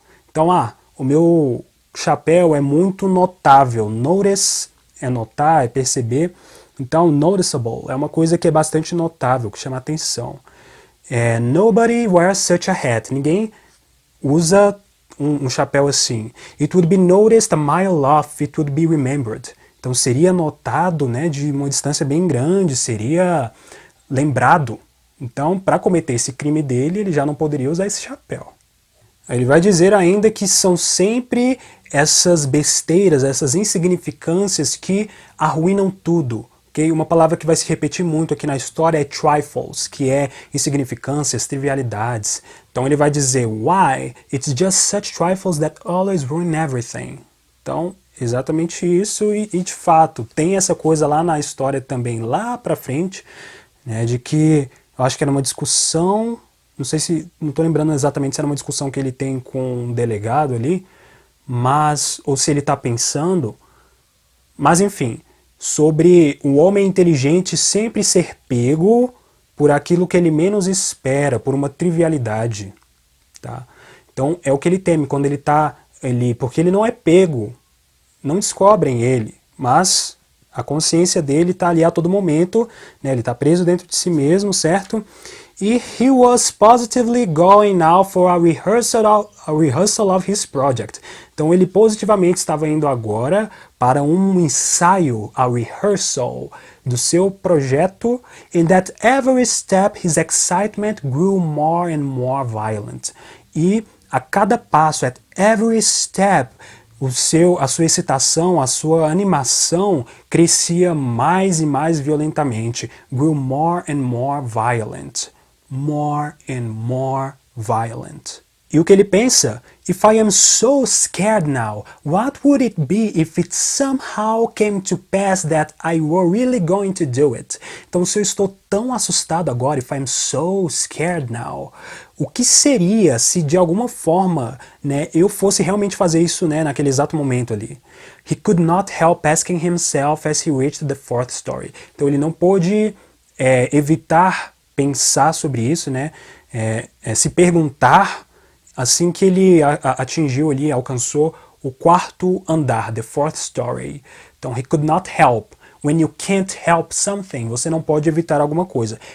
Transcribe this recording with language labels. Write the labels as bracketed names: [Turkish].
[Portuguese] Então, o meu chapéu é muito notável. Notice é notar, é perceber. Então, noticeable é uma coisa que é bastante notável, que chama atenção. [English] Nobody wears such a hat. [Portuguese] Ninguém usa um chapéu assim. [English] It would be noticed a mile off, it would be remembered. [Portuguese] Então seria notado, né, de uma distância bem grande, seria lembrado. Então, para cometer esse crime dele, ele já não poderia usar esse chapéu. Ele vai dizer ainda que são sempre essas besteiras, essas insignificâncias que arruinam tudo. Okay? Uma palavra que vai se repetir muito aqui na história é trifles, que é insignificâncias, trivialidades. Então ele vai dizer, why? [English] It's just such trifles that always ruin everything. [Portuguese] Então, exatamente isso, e de fato, tem essa coisa lá na história também, lá pra frente, né, de que, eu acho que era uma discussão, não estou lembrando exatamente se era uma discussão que ele tem com um delegado ali, ou se ele está pensando, mas enfim, sobre o homem inteligente sempre ser pego por aquilo que ele menos espera, por uma trivialidade. Tá? Então é o que ele teme quando ele está ali, porque ele não é pego, não descobrem ele, mas a consciência dele está ali a todo momento, né? Ele está preso dentro de si mesmo, certo? [English] E he was positively going now for a rehearsal of his project. [Portuguese] Então ele positivamente estava indo agora para um ensaio, a rehearsal do seu projeto, [English] and at every step his excitement grew more and more violent. [Portuguese] E a cada passo, [English] at every step, [Portuguese] a sua excitação, a sua animação crescia mais e mais violentamente. [English] Grew more and more violent. More and more violent. [Portuguese] E o que ele pensa? [English] If I am so scared now, what would it be if it somehow came to pass that I were really going to do it? [Portuguese] Então, se eu estou tão assustado agora, [English] if I am so scared now, [Portuguese] o que seria se de alguma forma, né, eu fosse realmente fazer isso, né, naquele exato momento ali? [English] He could not help asking himself as he reached the fourth story. [Portuguese] Então, ele não pôde evitar pensar sobre isso, né, se perguntar assim que ele atingiu ali, alcançou o quarto andar, [English] the fourth story. [Portuguese] Então, [English] he could not help. When you can't help something, [Portuguese] você não pode evitar alguma coisa.